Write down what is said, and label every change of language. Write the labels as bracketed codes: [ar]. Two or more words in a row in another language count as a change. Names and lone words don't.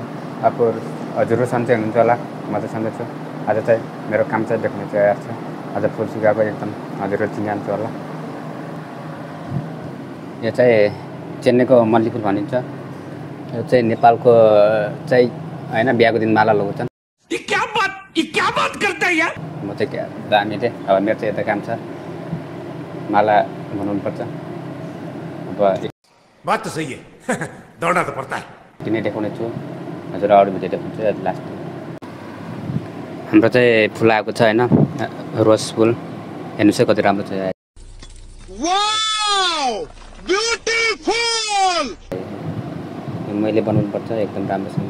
[ne] अब हजुरहरू सन्चै हुनुहुन्छ होला, म चाहिँ सन्चै छु। आज चाहिँ मेरो काम चाहिँ देख्ने तयार छ। आज फुल सुकाएको एकदम हजुरहरू चिन्जान्छ होला। यो चाहिँ चेन्नईको मल्ली फुल भनिन्छ। यो चाहिँ नेपालको चाहिँ होइन बिहाको दिन माला लगाउँछन्। [hi] क्या बात करता है यार। [ne] म चाहिँ क्या दामी थिएँ। अब मेरो चाहिँ यता काम छ, माला बनाउनु पर्छ। अब [hi] बात तो सही है। दौड़ना तो पड़ता है। [ne] किन देखाउने छु हजुर, अरू भिडियो देखाउँछु लास्ट। हाम्रो चाहिँ फुल आएको छ होइन, रोज फुल हेर्नु चाहिँ कति राम्रो छ। [en] wow beautiful. [ne] मैले बनाउनु पर्छ एकदम राम्रोसँग।